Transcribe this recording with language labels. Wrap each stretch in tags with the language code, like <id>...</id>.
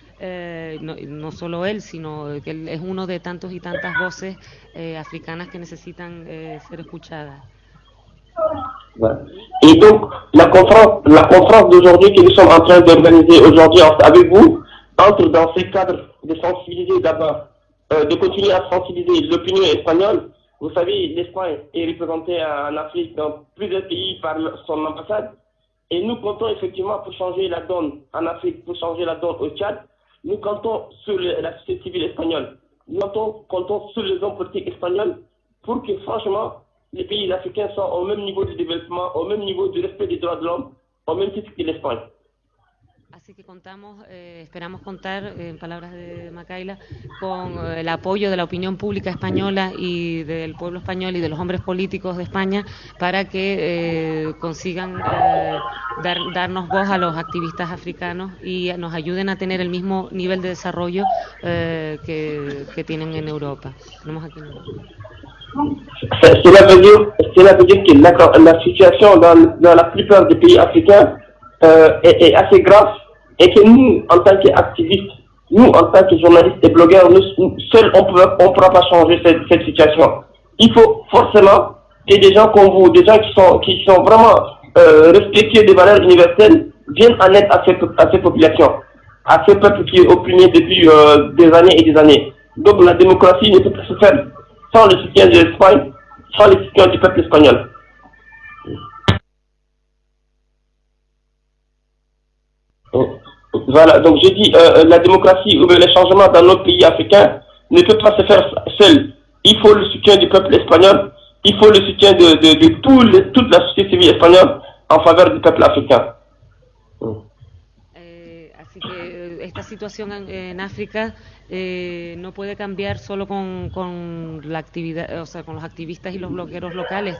<es>No solo él, sino que él es uno de tantos y tantas voces africanas que necesitan ser escuchadas.</es> <fr>Et donc, la conférence d'aujourd'hui que nous sommes en train d'organiser aujourd'hui avec vous entre dans ce cadre de sensibiliser d'abord, de continuer à sensibiliser l'opinion espagnole. Vous savez, l'Espagne est représentée en Afrique dans plusieurs pays par son ambassade, et nous comptons effectivement pour changer la donne en Afrique, pour changer la donne au Tchad. Nous comptons sur la société civile espagnole, nous comptons sur les hommes politiques espagnols pour que franchement les pays africains soient au même niveau de développement, au même niveau du respect des droits de l'homme, au même titre que l'Espagne.</fr> <es>Así que esperamos contar, en palabras de Makayla, con el apoyo de la opinión pública española y del pueblo español y de los hombres políticos de España para que consigan darnos voz a los activistas africanos y nos ayuden a tener el mismo nivel de desarrollo que tienen en Europa. Tenemos aquí en Europa.</es> <fr>Cela veut dire que la situation dans la plupart des pays africains est assez grave et que nous, en tant qu'activistes, nous, en tant que journalistes et blogueurs, nous seuls, on ne pourra pas changer cette situation. Il faut forcément que des gens comme vous, des gens qui sont vraiment respectueux des valeurs universelles, viennent en aide à ces populations, à ce peuple qui est opprimé depuis des années et des années. Donc la démocratie ne peut pas se faire sans le soutien de l'Espagne, sans le soutien du peuple espagnol. Voilà, donc j'ai dit, la démocratie ou les changements dans nos pays africains ne peut pas se faire seul. Il faut le soutien du peuple espagnol, il faut le soutien de toute la société civile espagnole en faveur du peuple africain.</fr> <es>Así que esta situación en África no puede cambiar solo con la actividad, o sea, con los activistas y los blogueros locales.</es>